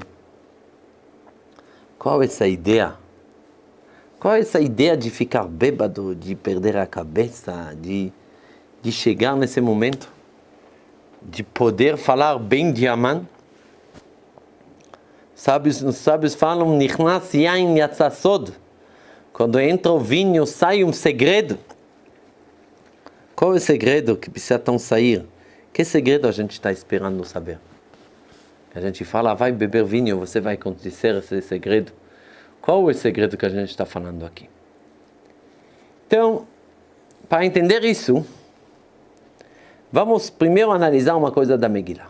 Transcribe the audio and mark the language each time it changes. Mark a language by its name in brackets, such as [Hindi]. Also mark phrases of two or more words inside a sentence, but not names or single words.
[Portuguese] Qual é essa ideia? Qual é essa ideia de ficar bêbado, de perder a cabeça, de chegar nesse momento? De poder falar bem de Haman? Os sábios falam, [Hebrew] נכנס יין יצא סוד. [Portuguese] Quando entra o vinho, sai um segredo. Qual é o segredo que precisa tão sair? Que segredo a gente está esperando saber? A gente fala, vai beber vinho, você vai acontecer esse segredo. Qual é o segredo que a gente está falando aqui? Então, para entender isso, vamos primeiro analisar uma coisa da Megillah.